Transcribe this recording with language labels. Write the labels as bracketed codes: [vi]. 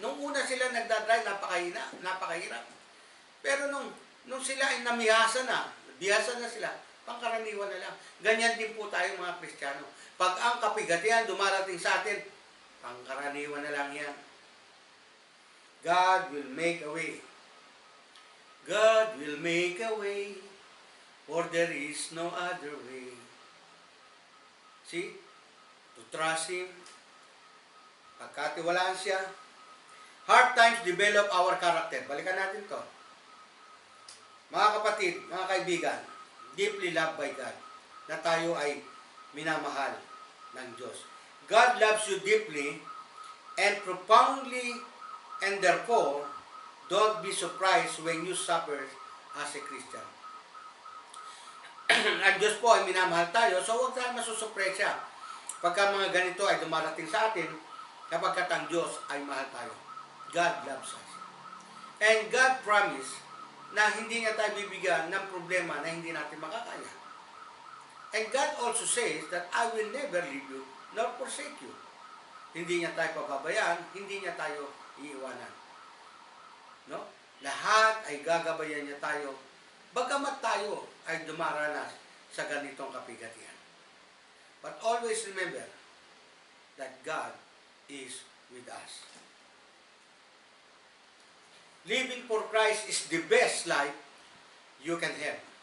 [tl] Nung una sila nagdadrive, napakahirap. Pero nung sila ay namihasa na, bihasa na sila, pangkaraniwan na lang. Ganyan din po tayo mga Kristiyano. Pag ang kapigatian dumarating sa atin, pangkaraniwan na lang yan. [en] God will make a way. God will make a way, for there is no other way. See? To trust Him. [tl] Pagkatiwalaan siya. [en] Hard times develop our character. [tl] Balikan natin to. Mga kapatid, mga kaibigan, [en] deeply loved by God, [tl] na tayo ay minamahal ng Diyos. [en] God loves you deeply and profoundly, and therefore, don't be surprised when you suffer as a Christian. [tl] Ang Diyos po ay minamahal tayo, so huwag tayo masusurpresya pagka mga ganito ay dumarating sa atin, kapag ang Diyos ay mahal tayo. [en] God loves us. And God promised [tl] na hindi niya tayo bibigyan ng problema na hindi natin makakaya. [en] And God also says that I will never leave you nor forsake you. [tl] Hindi niya tayo pababayaan, hindi niya tayo iiwanan. No? Lahat ay gagabayan niya tayo, bagamat tayo ay dumaranas sa ganitong kapigatian. [en] But always remember that God is with us. Living for Christ is the best life you can have.